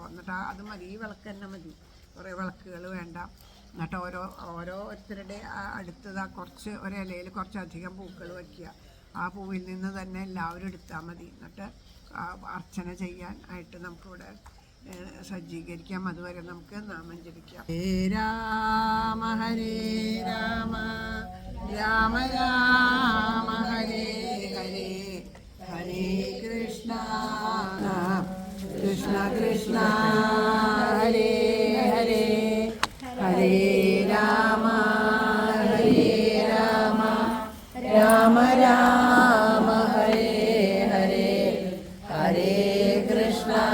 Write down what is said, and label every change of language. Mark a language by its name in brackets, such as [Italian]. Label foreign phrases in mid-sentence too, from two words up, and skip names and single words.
[Malayalam] എന്നിട്ട് അത് മതി, ഈ വിളക്ക് തന്നെ മതി, കുറേ വിളക്കുകൾ വേണ്ട. എന്നിട്ട് ഓരോരുത്തരുടെ അടുത്തത് കുറച്ച് ഒരിലയിൽ കുറച്ചധികം പൂക്കൾ വയ്ക്കുക. ആ പൂവിൽ നിന്ന് തന്നെ എല്ലാവരും എടുത്താൽ മതി. എന്നിട്ട് അർച്ചന ചെയ്യാൻ ആയിട്ട് നമുക്കിവിടെ സജ്ജീകരിക്കാം. അതുവരെ നമുക്ക് നാമം ജപിക്കാം. [Sanskrit] ഹരേ രാമ ഹരേ രാമ രാമ രാമ ഹരേ ഹരേ ഹരേ കൃഷ്ണ കൃഷ്ണ കൃഷ്ണ ഹരേ ഹരേ ഹരേ രാമ ഹരേ രാമ രാമ രാമ ഹരേ ഹരേ ഹരേ കൃഷ്ണ